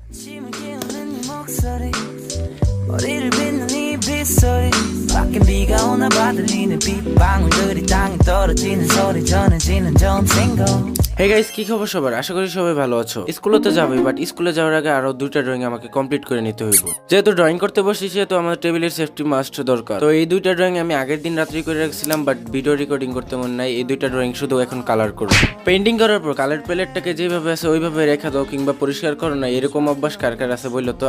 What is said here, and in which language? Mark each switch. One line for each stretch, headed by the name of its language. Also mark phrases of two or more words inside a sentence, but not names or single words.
Korean: 아침을 깨우는 네 목소리 머리를 빗는 이 빗소리 밖엔 비가 오나 봐 들리는 빗방울들이 땅에 떨어지는 소리 전해지는 점생고।
English: hey guys,
Bangla: কি খবর সবার? আশা করি সবাই ভালো আছো। স্কুলে তো যাবোই, বাট স্কুলে যাওয়ার আগে আরো দুইটা ড্রয়িং আমাকে কমপ্লিট করে নিতে হইব। যেহেতু ড্রয়িং করতে বসেছি তো আমাদের টেবিলের
English: safety must
Bangla: দরকার। তো এই দুইটা ড্রয়িং আমি আগের দিন রাত্রি করে রাখছিলাম, বাট
English: video recording
Bangla: করতে মন নাই। এই দুইটা ড্রয়িং শুধু এখন কালার করব। পেইন্টিং করার পর
English: color paletteটাকে
Bangla: যেভাবে আছে ওইভাবে রেখে দাও কিংবা পরিষ্কার করো না, এরকম অভ্যাস কার কার আছে বললো তো?